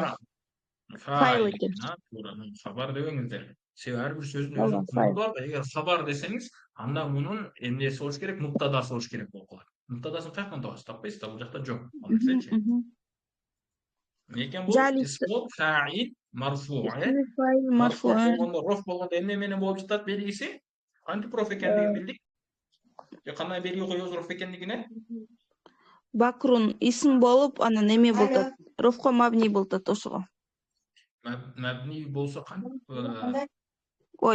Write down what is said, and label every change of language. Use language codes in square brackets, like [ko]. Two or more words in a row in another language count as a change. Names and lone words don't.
[ky] Файл Файл экен. экен, туура. Хабар дебеңиздер. Себеби ар бир сөздүн Ооба, өзүнүн файл. кызматы бар. Эгер хабар десеңиз, анда мунун эмнеси болуш керек, муптадасы болуш керек болуп калат. Муптадасын каяктан табасыз? Таппайсыз да, бул жакта жок. Ал нерсечи. Эмне экен бул? Жалис. [ar] اسم فاعل مرفوع, اسم فاعل [ky] Марфу марфу. болгондо, роф болгондо эмне менен болуп жатат белгиси? Кантип роф экендигин билдик. Же кандай белги коебуз роф экендигине? Бакрун исм болуп, анан эме болот. Рофко мабни болот ошого. Мабни болсо кантип Ой.